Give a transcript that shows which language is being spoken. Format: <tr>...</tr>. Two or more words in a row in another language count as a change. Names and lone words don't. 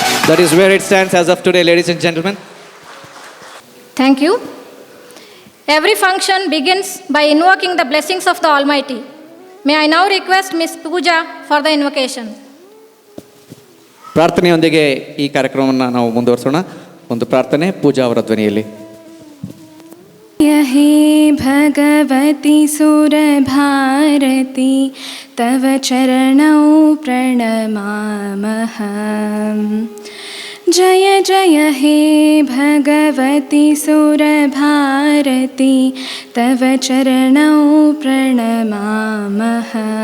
<en>That is where it stands as of today, ladies and gentlemen. Thank you. Every function begins by invoking the blessings of the Almighty. May I now request Miss Pooja for the invocation.</en> <kn>ಪ್ರಾರ್ಥನೆಯೊಂದಿಗೆ ಈ ಕಾರ್ಯಕ್ರಮವನ್ನು ನಾವು ಮುಂದುವರಿಸೋಣ. ಒಂದು ಪ್ರಾರ್ಥನೆ ಪೂಜಾ ಅವರ ಧ್ವನಿಯಲ್ಲಿ.</kn> <sa>हे भगवती सुरभारती तव चरणौ प्रणमामः. जय जय हे भगवती सुरभारती तव चरणौ प्रणमामः.</sa>